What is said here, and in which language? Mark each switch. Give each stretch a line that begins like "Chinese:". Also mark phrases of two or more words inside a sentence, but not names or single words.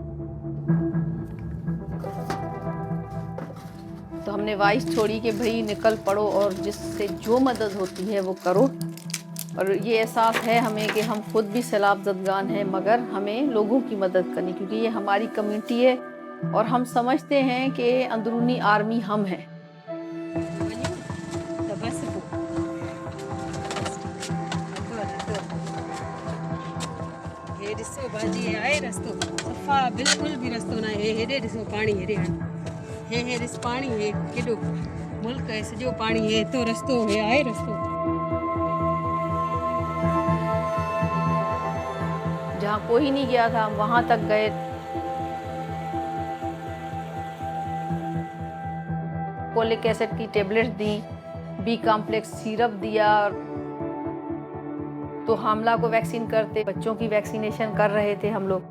Urdu: تو ہم نے وائس چھوڑی کہ بھائی نکل پڑو اور جس سے جو مدد ہوتی ہے وہ کرو. اور یہ احساس ہے ہمیں کہ ہم خود بھی سیلاب زدگان ہیں، مگر ہمیں لوگوں کی مدد کرنی، کیونکہ یہ ہماری کمیونٹی ہے اور ہم سمجھتے ہیں کہ اندرونی آرمی ہم ہیں.
Sindhi: ॾिसो भाॼी आहे रस्तो सफ़ा बिल्कुल भी रस्तो ना है। हेॾे ॾिसो पाणी हेॾे हे ॾिस पाणी हे केॾो मुल्क है सॼो पाणी है तो रस्तो है आहे रस्तो।
Urdu: جہاں کوئی نہیں گیا تھا وہاں تک گئے.
English: folic acid
Urdu: کی ٹیبلیٹس دی,
English: B complex
Urdu: سیرپ دیا، تو حاملہ کو ویکسین کرتے، بچوں کی ویکسینیشن کر رہے تھے ہم لوگ.